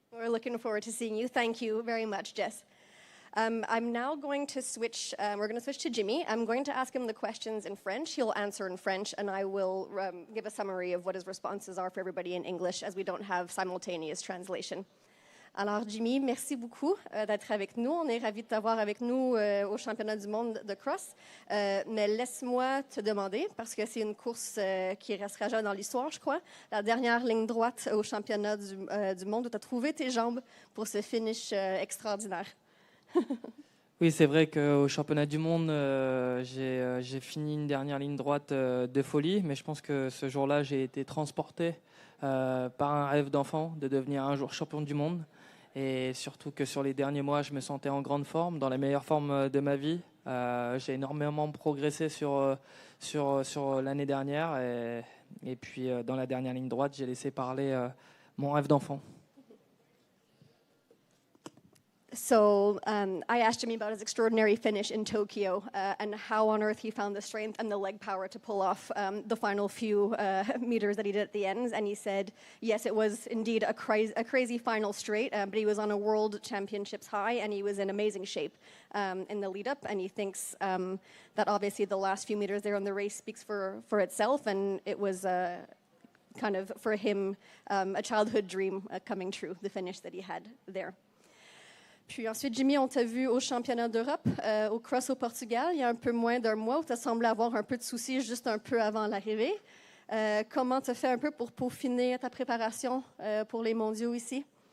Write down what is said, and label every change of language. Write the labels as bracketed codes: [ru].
[en] We're looking forward to seeing you. Thank you very much, Jess. I'm now going to switch. We're going to switch to Jimmy. I'm going to ask him the questions in French. He'll answer in French, and I will give a summary of what his responses are for everybody in English, as we don't have simultaneous translation. [fr] Alors Jimmy, merci beaucoup d'être avec nous. On est ravis de t'avoir avec nous au championnat du monde de cross. Mais laisse-moi te demander, parce que c'est une course qui restera jamais dans l'histoire, je crois, la dernière ligne droite au championnat du monde où tu as trouvé tes jambes pour ce finish extraordinaire. Oui, c'est vrai qu'au championnat du monde, j'ai fini une dernière ligne droite de folie, mais je pense que ce jour-là, j'ai été transporté par un rêve d'enfant de devenir un jour champion du monde. Et surtout que sur les derniers mois, je me sentais en grande forme, dans la meilleure forme de ma vie. J'ai énormément progressé sur l'année dernière. Et puis, dans la dernière ligne droite, j'ai laissé parler mon rêve d'enfant. [en] So I asked Jimmy about his extraordinary finish in Tokyo and how on earth he found the strength and the leg power to pull off the final few meters that he did at the ends. And he said, yes, it was indeed a crazy final straight, but he was on a world championships high and he was in amazing shape in the lead up. And he thinks that obviously the last few meters there on the race speaks for itself. And it was kind of for him a childhood dream coming true, the finish that he had there. [fr] Puis ensuite, Jimmy, on t'a vu au championnat d'Europe, au cross au Portugal, il y a un peu moins d'un mois, où tu as semblé avoir un peu de soucis juste un peu avant l'arrivée. Comment tu as fait un peu pour peaufiner ta préparation pour les mondiaux ici?